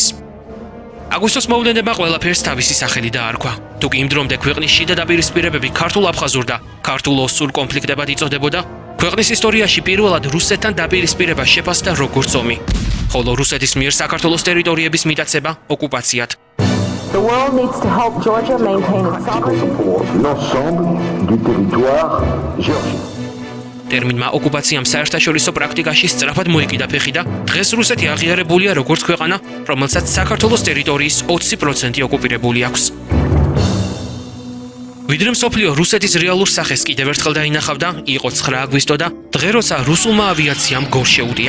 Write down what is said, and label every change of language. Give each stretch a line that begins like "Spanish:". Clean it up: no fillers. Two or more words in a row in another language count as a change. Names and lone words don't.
Georgian: აგვისტოს მოვლენებმა ყველაფერს თავისი სახელი დაარქვა. თუ კი იმ დრომდე ქვეყნის შიდა დაპირისპირებები ქართულ-აფხაზურ და ქართულ-ოსურ კონფლიქტებად იწოდებოდა, ქვეყნის ისტორიაში პირველად რუსეთთან დაპირისპირება შეფასდა როგორც ომი, ხოლო რუსეთის მიერ საქართველოს ტერიტორიების მიტაცება ოკუპაციად.
English: The world needs to help Georgia maintain its sovereignty.
French: Pour l'ensemble du territoire géorgien.
Georgian: ტერმინმა ოკუპაციამ საერთაშორისო პრაქტიკაში სწრაფად მოიკიდა ფეხი და დღეს რუსეთი აღიარებულია როგორც ქვეყანა, რომელსაც საქართველოს ტერიტორიის 20% ოკუპირებული აქვს. ვიდრე მსოფლიო რუსეთის რეალურ სახეს კიდევ ერთხელ დაინახავდა, იყო 9 აგვისტო და დღე, როცა რუსულმა ავიაციამ გორს შეუტია.